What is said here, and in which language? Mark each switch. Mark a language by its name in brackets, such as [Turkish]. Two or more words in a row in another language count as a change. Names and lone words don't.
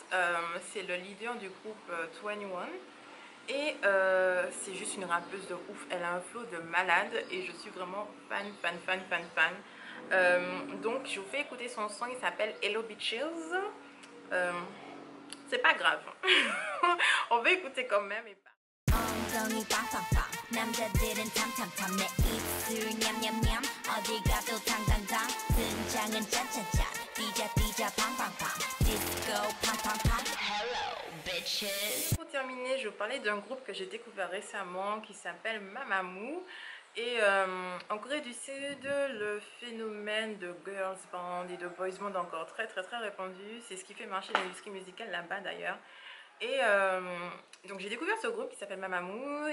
[French] C'est le leader du groupe 21. Et c'est juste une rappeuse de ouf. Elle a un flow de malade et je suis vraiment fan. Donc je vous fais écouter son son, il s'appelle Hello Bitches. C'est pas grave. On va écouter quand même et pas. [Korean] 엉덩이 빵빵빵 남자들은 탐탐탐 내 입술 냠냠냠 어디 가도 당당당 등장은 짠짠짠 띠자 팡팡팡 디스코 팡팡팡 Hello bitches. [French] Pour terminer, je vais vous parler d'un groupe que j'ai découvert récemment qui s'appelle Mamamoo. Et en Corée du Sud, le phénomène de [English] girls band [French] et de [English] boys band [French] encore très répandu. C'est ce qui fait marcher l'industrie musicale là-bas d'ailleurs. Et donc j'ai découvert ce groupe qui s'appelle Mamamoo.